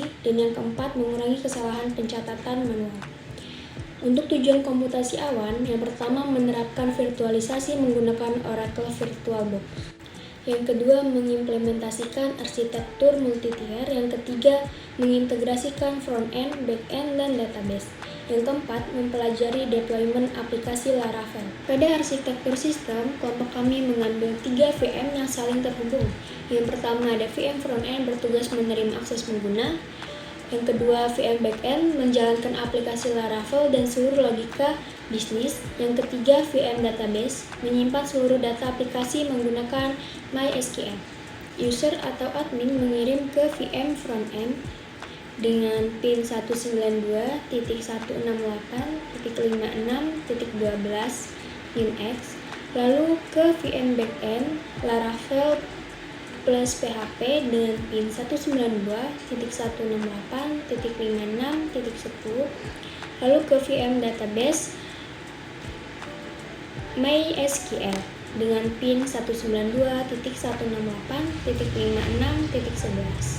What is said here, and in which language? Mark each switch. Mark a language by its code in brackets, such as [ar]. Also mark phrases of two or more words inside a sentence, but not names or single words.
[id] Dan yang keempat, mengurangi kesalahan pencatatan manual. Untuk tujuan komputasi awan, yang pertama, menerapkan virtualisasi menggunakan Oracle VirtualBox. Yang kedua, mengimplementasikan arsitektur multi-tier. Yang ketiga, mengintegrasikan [en] front-end, back-end, [id] dan database. Yang keempat, mempelajari deployment aplikasi Laravel. Pada arsitektur sistem, kelompok kami mengambil 3 VM yang saling terhubung. Yang pertama ada [en] VM front-end [id] bertugas menerima akses pengguna. Yang kedua, [en] VM back-end [id] menjalankan aplikasi Laravel dan seluruh logika bisnis. Yang ketiga, [en] VM database [id] menyimpan seluruh data aplikasi menggunakan MySQL. User atau admin mengirim ke [en] VM front-end [id] dengan pin 192.168.56.12 Linux, lalu ke [en] VM backend [id] Laravel plus PHP dengan pin 192.168.56.10, lalu ke [en] VM database [id] MySQL dengan pin 192.168.56.11.